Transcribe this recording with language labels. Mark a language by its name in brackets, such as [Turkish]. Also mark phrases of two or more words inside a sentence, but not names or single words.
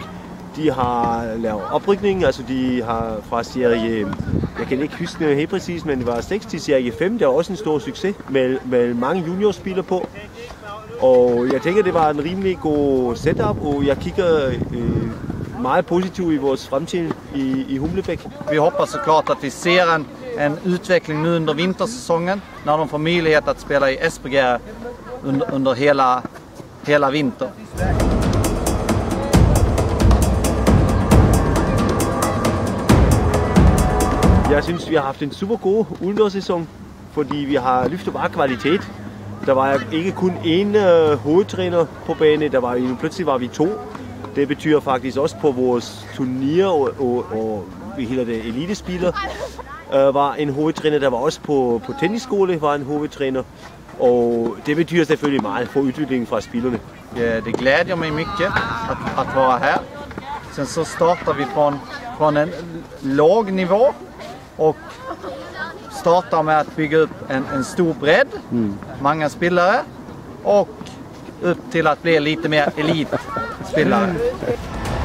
[Danish] De har lavet oprykning, altså de har fra serie, jeg kan ikke huske det helt præcis, men det var 6 til serie 5, der var også en stor succes med mange juniorspillere på. Og jeg tænker, det var en rimelig god setup, og jeg kigger meget positivt i vores fremtid i Humlebæk. [Swedish] Vi hoppas såklart att vi ser en utveckling nu under vintersäsongen när de får möjlighet att spela i SPG under hela vinter. [Danish] Jeg synes, vi har haft en super god udendørssæson, fordi vi har løftet bare kvalitet. Der var ikke kun én hovedtræner på banen, pludselig var vi 2. Det betyder faktisk også på vores turnier og hele det elitespiller var en hovedtræner. Der var også på tennisskole var en hovedtræner. Och det betyder selvfølgelig meget for udviklingen fra spillerne. [Swedish] Det glädjer mig mycket att vara här. Sen så startar vi från en låg nivå och startar med att bygga upp en stor bredd, många spelare och upp till att bli lite mer elitspelare.